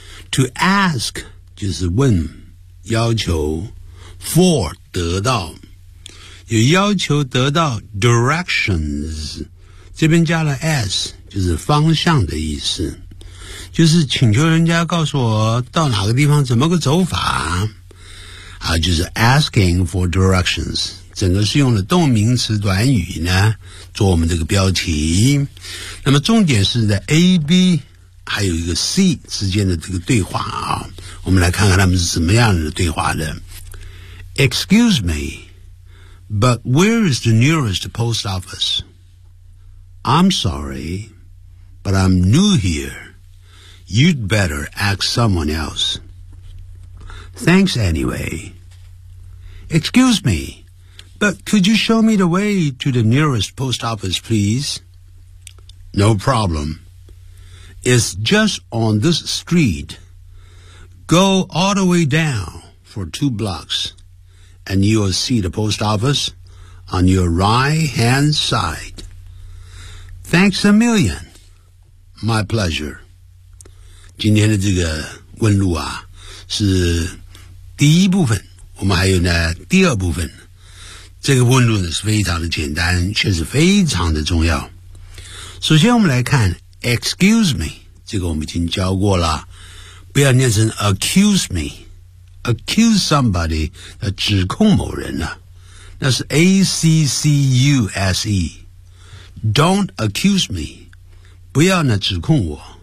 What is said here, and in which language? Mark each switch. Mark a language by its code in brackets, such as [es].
[en] To ask [zh] 就是问要求， For 得到，有要求得到 directions， 这边加了 s 就是方向的意思，就是请求人家告诉我到哪个地方怎么个走法啊，就是 [en] asking for directions。 [zh] 整个是用了动名词短语呢做我们这个标题，那么重点是在 AB 还有一个 C 之间的这个对话啊，我们来看看他们是什么样的对话的。 [en] Excuse me, but where is the nearest post office? I'm sorry, but I'm new here. You'd better ask someone else. Thanks anyway. Excuse meBut could you show me the way to the nearest post office, please? No problem. It's just on this street. Go all the way down for two blocks, and you'll see the post office on your right-hand side. Thanks a million. My pleasure. [zh] 今天的这个问路啊，是第一部分，我们还有呢第二部分。这个问路呢是非常的简单，却是非常的重要。首先我们来看 excuse me， 这个我们已经教过了，不要念成 [en] accuse me， accuse somebody [zh] 要指控某人呢、啊，那是 accuse， [en] don't accuse me， [zh] 不要呢指控我。